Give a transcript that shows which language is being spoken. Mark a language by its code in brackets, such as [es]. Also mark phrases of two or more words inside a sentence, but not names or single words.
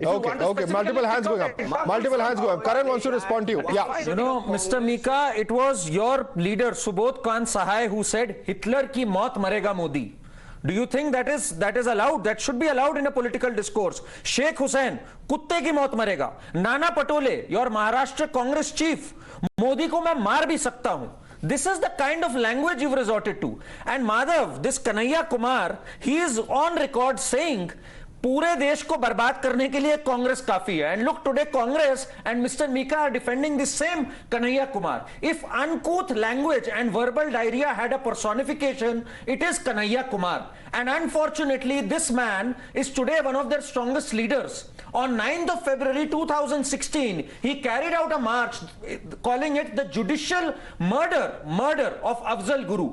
[en] Multiple hands going up. Multiple hands going up. Karan wants to respond to you. Yeah. You know, Mr. Meka, it was your leader, Subodh Khan Sahai, who said, [hi] हिटलर की मौत मरेगा मोदी. [en] Do you think that is allowed? That should be allowed in a political discourse. Sheikh Hussain, [hi] कुत्ते की मौत मरेगा. Nana Patole, [en] your Maharashtra Congress chief, [hi] मोदी को मैं मार भी सकता हूँ. [en] This is the kind of language you've resorted to. And Madhav, this Kanhaiya Kumar, he is on record saying, [hi] पूरे देश को बर्बाद करने के लिए कांग्रेस काफी है. [en] And look, today Congress and Mr. Meka are defending the same Kanhaiya Kumar. If uncouth language and verbal diarrhea had a personification, it is Kanhaiya Kumar. And unfortunately, this man is today one of their strongest leaders. On 9th of February 2016, he carried out a march calling it the judicial murder of Afzal Guru.